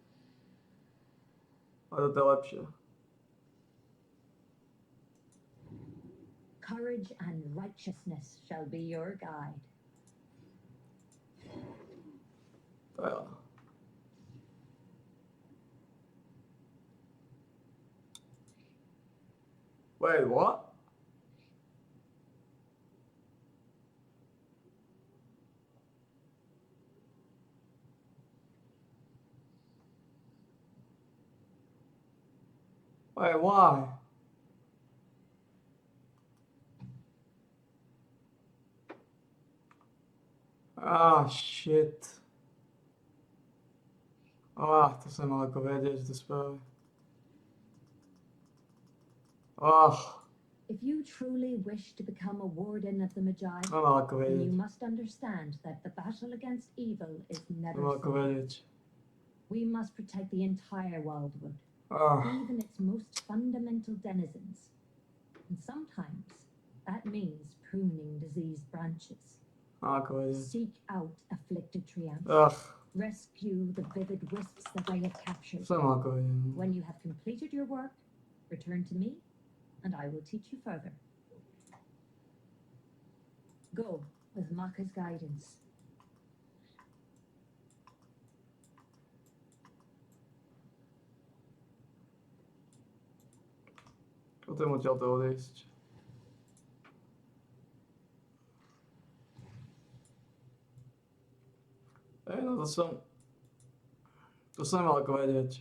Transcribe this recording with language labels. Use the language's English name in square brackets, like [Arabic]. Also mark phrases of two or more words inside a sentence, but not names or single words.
[Slovak] A to je lepšie. [English] Courage and righteousness shall be your guide. [Slovak] To je ono. [English] Wait, what? Wait, why? Ah, shit. [Slovak] To som mal ako vedieť, že to spraví. [English] If you truly wish to become a warden of the Magi, [Slovak] Mal ako [English] then you [Slovak] vedieť. [English] must understand that the battle against evil is never [Slovak] Mal ako [English] fought. [Slovak] vedieť. [English] We must protect the entire Wildwood, Ah, even its most fundamental denizens. And sometimes that means pruning diseased branches. [Slovak] mal ako vedieť. [English] Seek out afflicted treants. Ugh, Rescue the vivid wisps that I have captured. [Slovak] som mal ako vedieť. [English] When you have completed your work, return to me, and I will teach you further. Go with Maka's guidance. [Slovak] Potom odtiaľ to odísť. No to som nemal ako vedieť.